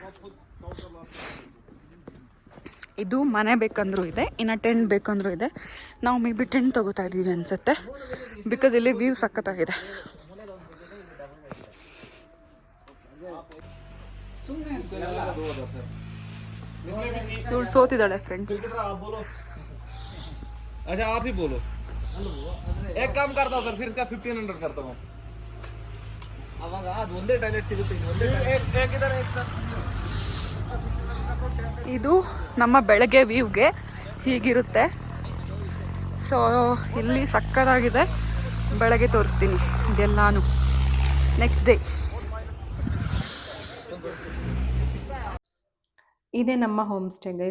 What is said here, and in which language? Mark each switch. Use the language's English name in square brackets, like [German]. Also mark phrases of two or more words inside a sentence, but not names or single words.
[Kannada] ಇದು ಮನೆ ಬೇಕಂದ್ರೂ ಇದೆ, ಇನ್ನು ಟೆಂಟ್ ಬೇಕಂದ್ರೂ ಇದೆ. ನಾವು [English] may be [Kannada] ಟೆಂಟ್ ತಗೋತಾ ಇದ್ದೀವಿ ಅನ್ಸುತ್ತೆ, ಬಿಕಾಸ್ ಇಲ್ಲಿ ವ್ಯೂ ಸಕ್ಕತ್ತಾಗಿದೆ. ಇವಳು ಸೋತಿದ್ದಾಳೆ ಫ್ರೆಂಡ್ಸ್. [Hindi] अच्छा आप ही बोलो. एक काम करता हूँ सर, फिर इसका 1500 करता हूँ. [Kannada] ಅವಾಗ ಅದು ಒಂದೇ ಟಾಯ್ಲೆಟ್ ಸಿಗುತ್ತೆ, [Hindi] एक इधर एक सर. [Kannada] ಇದು ನಮ್ಮ ಬೆಳಗ್ಗೆ ವ್ಯೂಗೆ ಹೀಗಿರುತ್ತೆ. ಸೊ ಇಲ್ಲಿ ಸಕ್ಕತ್ತಾಗಿದೆ, ಬೆಳಗ್ಗೆ ತೋರಿಸ್ತೀನಿ ಇದೆಲ್ಲಾನು [English] next day. [Kannada] ಇದೇ ನಮ್ಮ [English] home stay guys.